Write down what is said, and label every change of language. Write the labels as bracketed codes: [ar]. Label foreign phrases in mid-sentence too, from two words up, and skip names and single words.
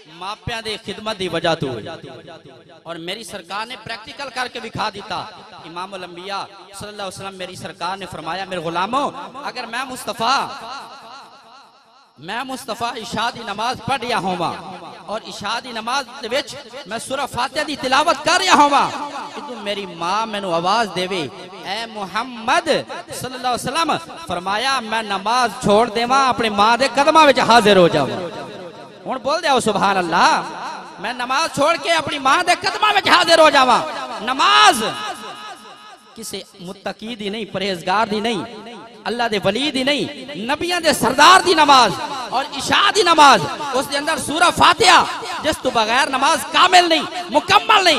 [pa] ماپیاں دی خدمت دی وجہ توں اور میری سرکار نے پریکٹیکل کر کے دکھا دتا. امام الانبیاء [ar] صلى الله عليه وسلم [pa] میری سرکار نے فرمایا میرے غلاموں اگر میں مصطفیٰ عشاء دی نماز پڑھ رہا ہوواں تے عشاء دی نماز دے وچ میں سورہ فاتحہ دی تلاوت کر رہا ہوواں کہ میری ماں مینوں آواز دیوے اے محمد [ar] صلى الله عليه وسلم [pa] فرمایا میں نماز چھوڑ دیواں اپنی ماں دے قدماں وچ حاضر ہو جاواں. ہن بول دے [ar] سبحان الله [pa] میں نماز چھوڑ کے اپنی ماں دے قدماں وچ حاضر ہو جاواں. نماز کسی متقی دی نہیں پرہیزگار دی نہیں اللہ دے ولی دی نہیں نبیاں دے سردار دی نماز اور عشاء دی نماز اس دے اندر سورہ فاتحہ جس توں بغیر نماز کامل نہیں مکمل نہیں.